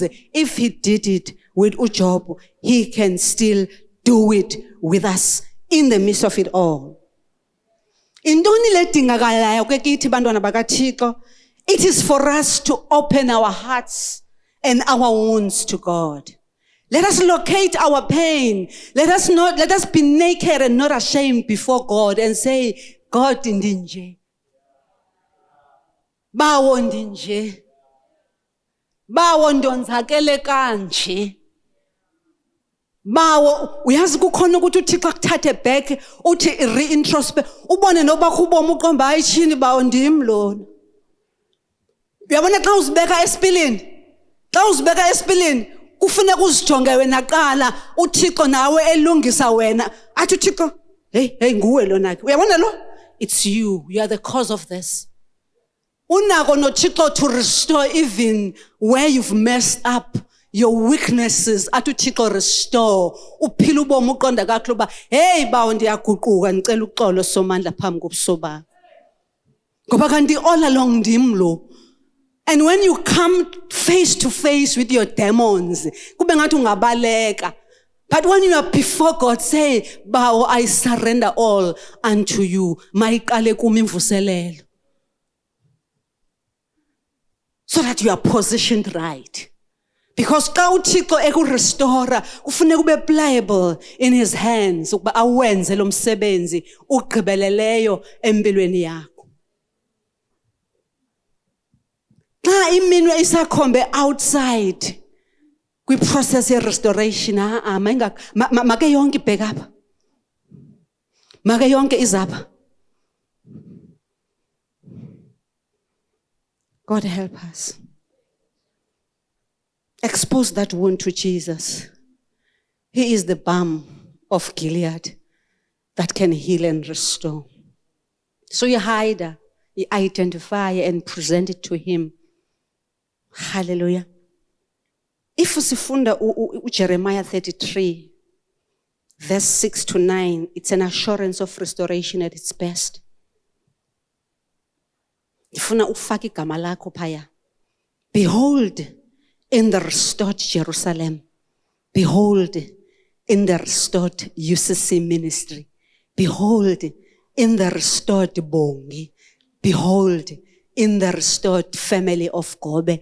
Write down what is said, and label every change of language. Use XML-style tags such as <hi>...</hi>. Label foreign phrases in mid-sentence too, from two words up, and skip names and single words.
<en>If he did it with uJob, he can still do it with us in the midst of it all.</en> <xh>Intoni ledingakalayo ke kithi bantwana bakaThixo?</xh> <en>It is for us to open our hearts and our wounds to God. Let us locate our pain. Let us be naked and not ashamed before God and say, God ndinje.</en> <xh>Bawo ndinje. Bawo ndonzakele kanje. Bawo uyazi kukhona ukuthi uThixo akuthathe back uthi reintrospect ubone noba kubomo uqomba ayishini bawo ndim lona. Uyabona xa uzibeka esipilini kufuneka uzijonge wena qala uThixo nawe elungisa wena athi uThixo hey nguwe lona ke uyabona lo</xh> <en>it's you are the cause of this.</en> <xh>Unako noThixo</xh> <en>to restore even where you've messed up your weaknesses</en> <xh>athi uThixo restore uphila ubomi uqonda kakhulu ba hey bawo ndiyaguquka ngicela uxolo somandla phambi kobuso bakho ngoba kanti</xh> <en>all along</en> <xh>ndim lo.</xh> <en>And when you come face to face with your demons,</en> <xh>kube ngathi ungabaleka.</xh> <en>But when you are before God, say, Bawo, I surrender all unto you.</en> <xh>Mayiqale kumi imvuselelo.</xh> <en>So that you are positioned right.</en> <xh>Because xa uThixo ekurestore, kufuneka ube</xh> <en>pliable in his hands</en> <xh>ukuba awenze lo msebenzi ugqibeleleyo empilweni yakho. Xa iminwe isakhombe outside kwi-process ye-restoration, make yonke ibheke apha. Make yonke izapha.</xh> <en>God help us. Expose that wound to Jesus. He is the balm of Gilead that can heal and restore. So you hide her, you identify and present it to him. Hallelujah. If usifunda Jeremiah 33, verse 6 to 9, it's an assurance of restoration at its best.</en> <xh>Ifuna ufake igama lakho phaya.</xh> <en>Behold, in the restored Jerusalem. Behold, in the restored UCC ministry. Behold, in the restored Bongi. Behold, in the restored family of Gobe.</en>